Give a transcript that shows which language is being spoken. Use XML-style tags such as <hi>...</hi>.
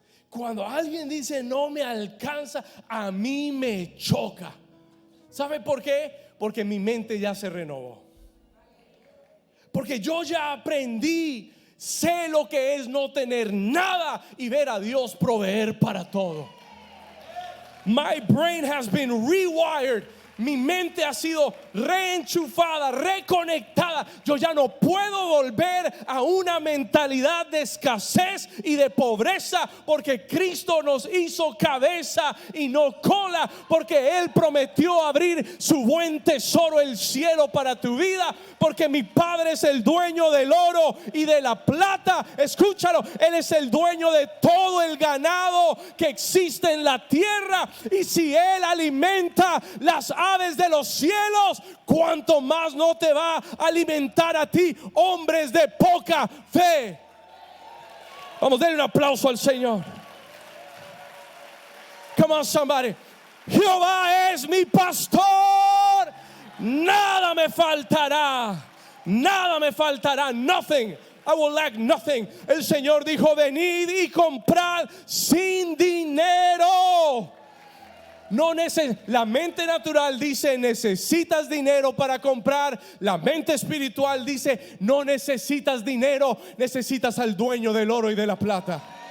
<es>Cuando alguien dice no me alcanza, a mí me choca. ¿Sabe por qué? Porque mi mente ya se renovó. Porque yo ya aprendí, sé lo que es no tener nada y ver a Dios proveer para todo.</es> <en>My brain has been rewired.</en> <es>Mi mente ha sido reenchufada, reconectada. Yo ya no puedo volver a una mentalidad de escasez y de pobreza, porque Cristo nos hizo cabeza y no cola, porque Él prometió abrir su buen tesoro, el cielo, para tu vida, porque mi Padre es el dueño del oro y de la plata. Escúchalo, Él es el dueño de todo el ganado que existe en la tierra. Y si Él alimenta las aves de los cielos, cuánto más no te va a alimentar a ti, hombres de poca fe. Vamos a darle un aplauso al Señor.</es> <en>Come on, somebody.</en> <es>Jehová es mi pastor, nada me faltará, nada me faltará.</es> <en>Nothing, I will lack nothing.</en> <es>El Señor dijo: venid y comprad sin dinero. La mente natural dice: necesitas dinero para comprar. La mente espiritual dice: no necesitas dinero, necesitas al dueño del oro y de la plata.</es>